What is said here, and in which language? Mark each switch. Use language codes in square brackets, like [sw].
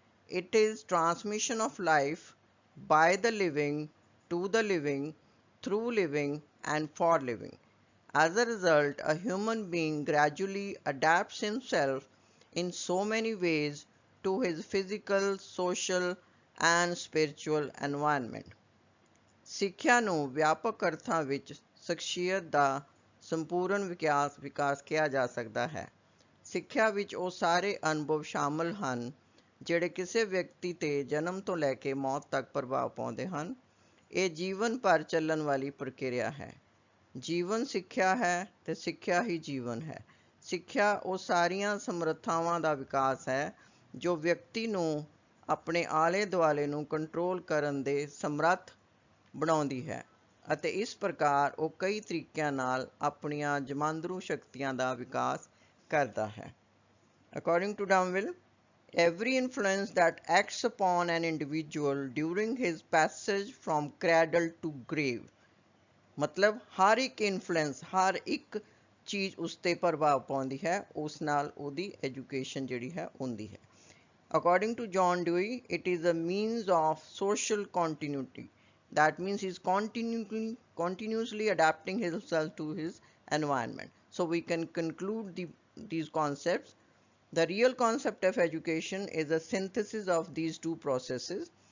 [en] It is transmission of life by the living, to the living, through living, and for living. As a result, a human being gradually adapts himself in so many ways to his physical, social, and spiritual environment. [pa] ਸਿੱਖਿਆ ਨੂੰ ਵਿਆਪਕ ਅਰਥਾਂ ਵਿੱਚ ਸ਼ਖਸੀਅਤ ਦਾ ਸੰਪੂਰਨ ਵਿਕਾਸ ਕਿਹਾ ਜਾ ਸਕਦਾ ਹੈ। ਸਿੱਖਿਆ ਵਿੱਚ ਉਹ ਸਾਰੇ ਅਨੁਭਵ ਸ਼ਾਮਲ ਹਨ ਜਿਹੜੇ ਕਿਸੇ ਵਿਅਕਤੀ ਤੇ ਜਨਮ ਤੋਂ ਲੈ ਕੇ ਮੌਤ ਤੱਕ ਪ੍ਰਭਾਵ ਪਾਉਂਦੇ ਹਨ। ਇਹ ਜੀਵਨ ਭਰ ਚੱਲਣ ਵਾਲੀ ਪ੍ਰਕਿਰਿਆ ਹੈ। ਜੀਵਨ ਸਿੱਖਿਆ ਹੈ ਤੇ ਸਿੱਖਿਆ ਹੀ ਜੀਵਨ ਹੈ। ਸਿੱਖਿਆ ਉਹ ਸਾਰੀਆਂ ਸਮਰੱਥਾਵਾਂ ਦਾ ਵਿਕਾਸ ਹੈ ਜੋ ਵਿਅਕਤੀ ਨੂੰ ਆਪਣੇ ਆਲੇ ਦੁਆਲੇ ਨੂੰ ਕੰਟਰੋਲ ਕਰਨ ਦੇ ਸਮਰੱਥ ਬਣਾਉਂਦੀ ਹੈ ਅਤੇ ਇਸ ਪ੍ਰਕਾਰ ਉਹ ਕਈ ਤਰੀਕਿਆਂ ਨਾਲ ਆਪਣੀਆਂ ਜਮਾਂਦਰੂ ਸ਼ਕਤੀਆਂ ਦਾ ਵਿਕਾਸ ਕਰਦਾ ਹੈ। [en] According to Damville, every influence that acts upon an individual during his passage from cradle to grave, [pa] ਮਤਲਬ ਹਰ ਇੱਕ ਇਨਫਲੂਐਂਸ, ਹਰ ਇੱਕ ਚੀਜ਼ ਉਸ 'ਤੇ ਪ੍ਰਭਾਵ ਪਾਉਂਦੀ ਹੈ, ਉਸ ਨਾਲ ਉਹਦੀ ਐਜੂਕੇਸ਼ਨ ਜਿਹੜੀ ਹੈ ਹੁੰਦੀ ਹੈ। [en] According to John Dewey, it is a means of social continuity. That means he's continuously adapting himself to his environment. So we can conclude these concepts. The real concept of education is a synthesis of these two processes.